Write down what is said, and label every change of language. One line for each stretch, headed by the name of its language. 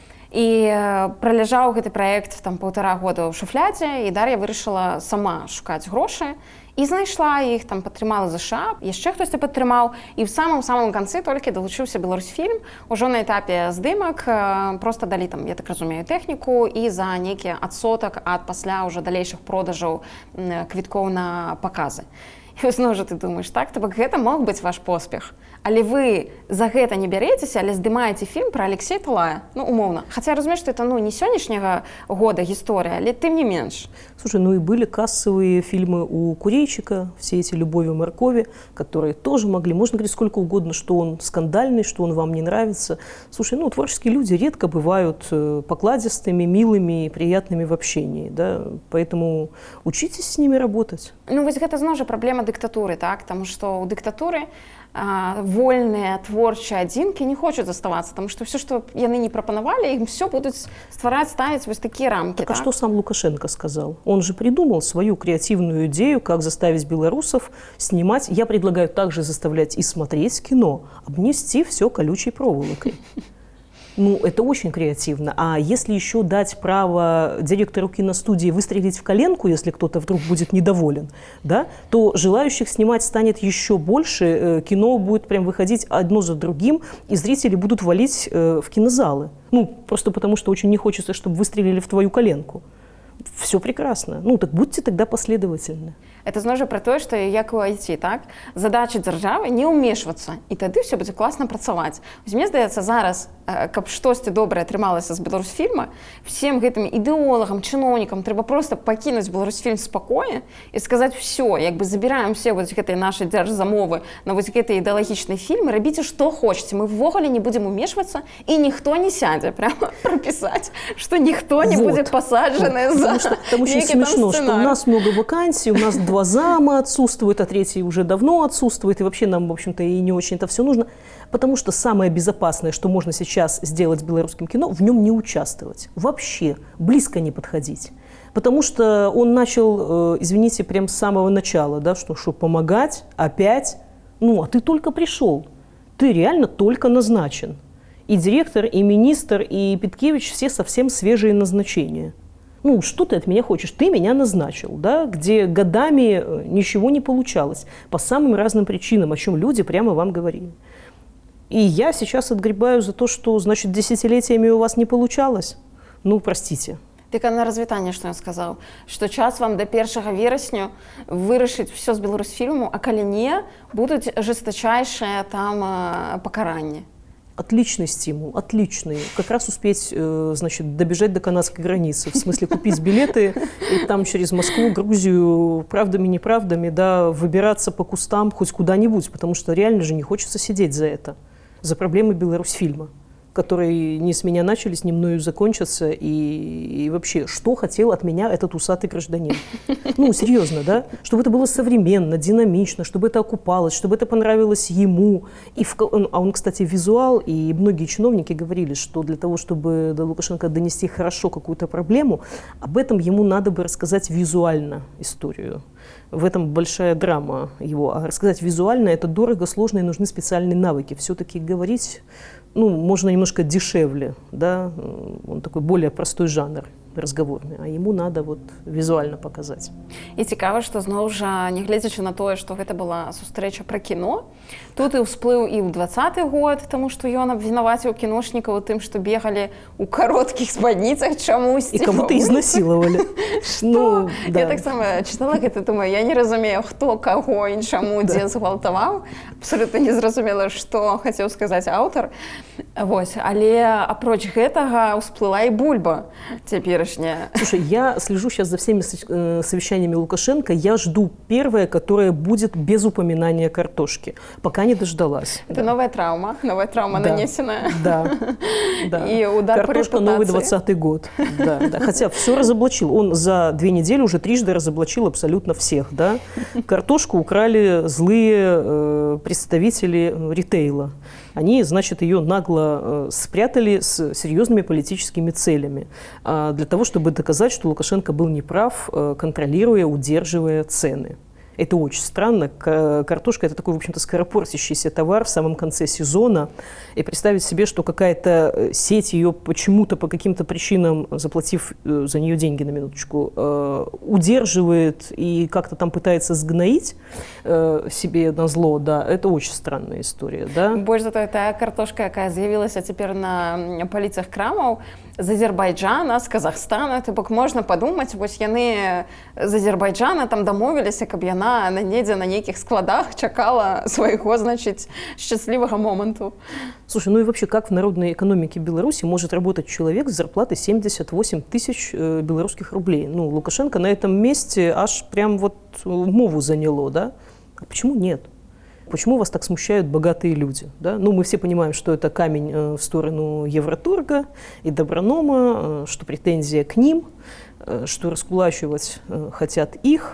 Belarusian: І праляжаў гэты праект там 1,5 года ў шуфлядзе, і Дар'я вырашыла сама шукаць грошы, і знайшла іх, там падтрымала ЗША, яшчэ хтосьці падтрымаў, і ў самым канцы толькі далучыўся Беларусфільм, ужо на этапе здымак, проста далі там, я так разумею, тэхніку, і за нейкі адсотак ад пасля ўжо далейшых продажаў квіткоў на паказы. І зноў жа ты думаеш, так, то бок гэта мог быць ваш поспех. Але вы за гэта не бярэцеся, але здымаеце фільм пра Алексея Талая, ну, умоўна. Хаця я разумею, што это, ну, не сённяшняга года гісторыя, але тым не менш.
Russian: Слушай, ну и были кассовые фильмы у Курейчика, все эти «Любовь и моркови», которые тоже могли, можно говорить сколько угодно, что он скандальный, что он вам не нравится. Слушай, ну, творческие люди редко бывают покладистыми, милыми и приятными в общении, да, поэтому учитесь с ними работать.
Belarusian: Ну, вось гэта зноў жа праблема дыктатуры, так, таму што ў дыктатуры вольныя творчыя адзінкі не хочуць заставацца, таму што ўсё, што яны не прапанавалі, ім все будуць ствараць, ставіць вось такія рамкі.
Russian: Так, а что сам Лукашенко сказал? Он же придумал свою креативную идею, как заставить белорусов снимать. Я предлагаю также заставлять и смотреть кино, обнести все колючей проволокой. Ну, это очень креативно. А если еще дать право директору киностудии выстрелить в коленку, если кто-то вдруг будет недоволен, да, то желающих снимать станет еще больше, кино будет прям выходить одно за другим, и зрители будут валить в кинозалы. Ну, просто потому что очень не хочется, чтобы выстрелили в твою коленку. Все прекрасно. Ну, так будьте тогда последовательны.
Belarusian: Это зноў жа пра тое, што як у IT, так? Задача дзяржавы не ўмешвацца, і тады ўсё будзе класна працаваць. Мне здаецца, зараз, каб штосьці добрае атрымалася з Беларусфільма, всем гэтым ідэолагам, чыноўнікам трэба проста пакінуць Беларусфільм спакое і сказаць ўсё, як бы забіраем все вось гэтай нашай дзяржзамовы на вось гэтыя ідэалагічныя фільмы, рабіце што хочаце, мы ўвогуле не будзем умешвацца, і ніхто не сядзе прямо прапісаць, што ніхто не будзе пасаджаны за
Russian: там очень смешно, что у нас много вакансий, у нас 2 зама отсутствуют, а 3 уже давно отсутствует, и вообще нам, в общем-то, и не очень это все нужно, потому что самое безопасное, что можно сейчас сделать с белорусским кино, в нем не участвовать, вообще, близко не подходить. Потому что он начал, извините, прям с самого начала, да, что помогать опять, ну, а ты только пришел, ты реально только назначен. И директор, и министр, и Петкевич все совсем свежие назначения. Ну, что ты от меня хочешь? Ты меня назначил, да, где годами ничего не получалось по самым разным причинам, о чем люди прямо вам говорили. И я сейчас отгребаю за то, что, значит, десятилетиями у вас не получалось. Ну, простите.
Belarusian: Так на развітанне, што ён сказаў, што час вам да 1 верасня вырашыць все з Беларусфільму, а калі не, будуць жестачайшыя там пакаранні.
Russian: Отличный стимул, отличный. Как раз успеть, значит, добежать до канадской границы. В смысле, купить билеты и там через Москву, Грузию, правдами, неправдами, да, выбираться по кустам хоть куда-нибудь, потому что реально же не хочется сидеть за это, за проблемы Беларусьфильма, которые не с меня начались, не мною закончатся. И вообще, что хотел от меня этот усатый гражданин? Ну, серьезно, да? Чтобы это было современно, динамично, чтобы это окупалось, чтобы это понравилось ему. А он, кстати, визуал, и многие чиновники говорили, что для того, чтобы до Лукашенко донести хорошо какую-то проблему, об этом ему надо бы рассказать визуально историю. В этом большая драма его. А рассказать визуально – это дорого, сложно, и нужны специальные навыки. Все-таки говорить, ну, можно немножко дешевле, да, он такой более простой жанр разговорный,
Belarusian: а ему надо вот візуальна паказаць. І цікава, што зноў жа, нягледзячы на тое, што гэта была сустрэча пра кіно, тут і ўсплыў і ў 20-й год, таму што ён абвінаваціў кіношнікаў у тым, што бегалі ў кароткіх спадніцах чамусьці. І кому-то ізнасілавалі. Ну, я таксама чытала гэта, думаю, я не разумею, хто каго і чаму дзе згвалтаваў. Абсолютна не зразумела, што хацеў сказаць аўтар. Вось, але апроч гэтага ўсплыла і бульба цяперашняя.
Russian: Слушай, я слежу сейчас за всеми совещаниями Лукашенко. Я жду первое, которое будет без упоминания картошки. Пока не дождалась. Это новая травма нанесенная. Да. И удар по Картошка репутации. новый 20-й год. Да. Хотя все разоблачил. Он за 2 недели уже 3 разоблачил абсолютно всех. Да? Картошку украли злые представители ритейла. Они, значит, ее нагло спрятали с серьезными политическими целями. Для того, чтобы доказать, что Лукашенко был неправ, контролируя, удерживая цены. Это очень странно. Картошка – это такой, в общем-то, скоропортящийся товар в самом конце сезона. И представить себе, что какая-то сеть ее почему-то, по каким-то причинам, заплатив за нее деньги на минуточку, удерживает и как-то там пытается сгноить себе назло, да, это очень странная история, да?
Belarusian: Больш за тое, тая картошка, якая з'явілася цяпер на паліцах крамаў, з Азербайджана, з Казахстана, то бок можна падумаць, вось яны з Азербайджана там дамовіліся, каб яна недзе на нейкіх складах чакала свайго, значыць,
Russian: счастливого
Belarusian: моменту.
Russian: Слушай, ну и вообще, как в народной экономике Беларуси может работать человек с зарплатой 78 тысяч белорусских рублей? Ну, Лукашенко на этом месте аж прям вот мову заняло, да? А почему нет? Почему вас так смущают богатые люди? Да? Ну, мы все понимаем, что это камень в сторону Евроторга и Добронома, что претензия к ним, что раскулачивать хотят их.